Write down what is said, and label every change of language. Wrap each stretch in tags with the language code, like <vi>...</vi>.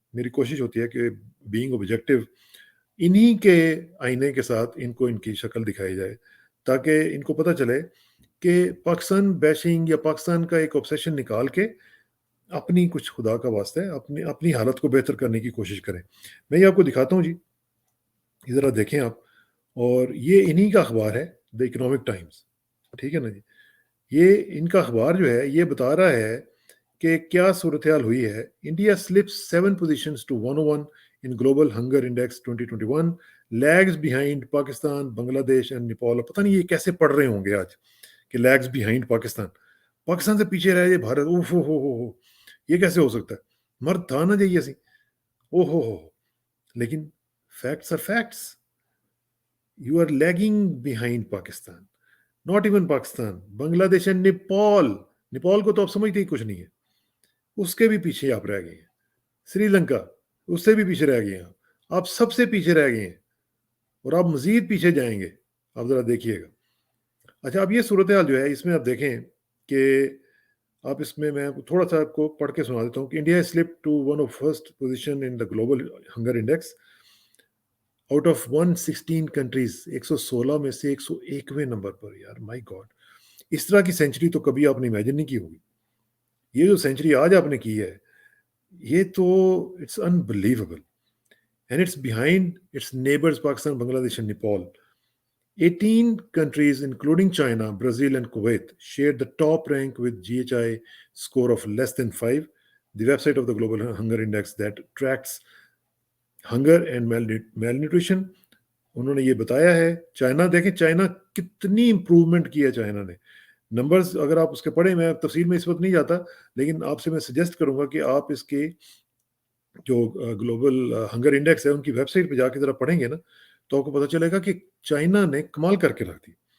<ur>میری کوشش ہوتی ہے کہ بینگ آبجیکٹو انہی کے آئینے کے ساتھ ان کو ان کی شکل دکھائی جائے، تاکہ ان کو پتہ چلے کہ پاکستان بیشنگ یا پاکستان کا ایک obsession نکال کے اپنی کچھ خدا کا واسطہ ہے اپنی حالت کو بہتر کرنے کی کوشش کریں. میں یہ آپ کو دکھاتا ہوں جی، یہ ذرا دیکھیں آپ. اور یہ انہی کا اخبار ہے، دا اکنامک ٹائمز. ٹھیک ہے نا جی؟ یہ ان کا اخبار جو ہے یہ بتا رہا ہے کہ کیا صورتحال ہوئی ہے.</ur> <en>India slips 7 positions to 101 in global hunger index 2021, lags behind Pakistan, Bangladesh and Nepal.</en> <ur>پتہ نہیں یہ کیسے پڑھ رہے ہوں گے آج کہ لیگز بیہائنڈ پاکستان سے پیچھے رہ جائے بھارت. اوف ہو یہ کیسے ہو سکتا ہے؟ مرد تھا نہ جائیے سی.</ur> <en>ہو لیکن facts are facts. You are lagging behind Pakistan. Not even</en> <ur>Pakistan, بنگلہ دیش اینڈ نیپال کو تو آپ سمجھتے ہی کچھ نہیں ہے، اس کے بھی پیچھے آپ رہ گئے ہیں. سری لنکا اس سے بھی پیچھے رہ گئے ہیں. آپ سب سے پیچھے رہ گئے ہیں، اور آپ مزید پیچھے جائیں گے. آپ ذرا دیکھیے گا. اچھا، اب یہ صورتحال جو ہے اس میں آپ دیکھیں کہ آپ اس میں تھوڑا سا آپ کو پڑھ کے سنا دیتا ہوں کہ</ur> <en>India slip to one of first position in the global hunger index out of 116 countries.</en> <ur>116 میں سے 101ویں نمبر پر. یار مائی گاڈ، اس طرح کی سینچری تو کبھی آپ نے امیجن نہیں کی ہوگی. یہ جو سینچری آج آپ نے کی ہے یہ تو</ur> <en>It's unbelievable. And it's behind its neighbors Pakistan, Bangladesh and Nepal. 18 countries including China, Brazil and Kuwait shared the top rank with GHI score of less than 5. The website of the Global Hunger Index that tracks hunger and malnutrition.</en> <ur>انہوں نے یہ بتایا ہے. China دیکھیں، China کتنی improvement کی ہے China نے. نمبرز اگر آپ اس کے پڑھیں، میں تفصیل میں اس وقت نہیں جاتا، لیکن آپ سے میں سجیسٹ کروں گا کہ آپ اس کے جو گلوبل ہنگر انڈیکس ہے ان کی ویب سائٹ پہ جا کے ذرا پڑھیں گے نا تو آپ کو پتہ چلے گا کہ چائنا نے کمال کر کے رکھ دی.</ur>